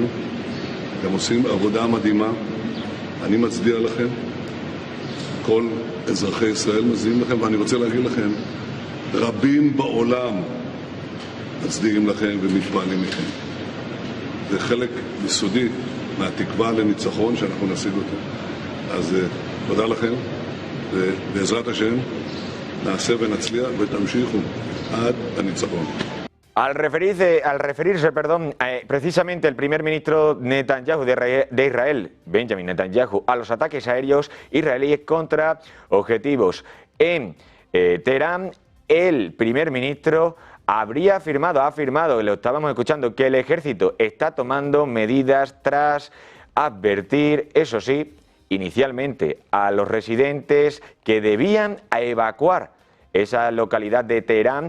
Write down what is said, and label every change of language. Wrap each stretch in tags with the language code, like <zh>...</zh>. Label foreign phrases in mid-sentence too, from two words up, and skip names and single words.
<he>הם עושים עבודה מדהימה, אני מצדיע לכם, כל אזרחי ישראל מצדיעים לכם, ואני רוצה להגיד לכם, רבים בעולם מצדיעים לכם ומתפעלים מכם. זה חלק יסודי מהתקווה לניצחון שאנחנו נשיג אותו. אז תודה לכם, ובעזרת השם נעשה ונצליח ותמשיכו עד הניצחון.</he> <es>Al referirse, precisamente el primer ministro Netanyahu de Israel, Benjamin Netanyahu, a los ataques aéreos israelíes contra objetivos en Teherán, el primer ministro ha afirmado, lo estábamos escuchando, que el ejército está tomando medidas tras advertir, eso sí, inicialmente a los residentes que debían evacuar esa localidad de Teherán.</es>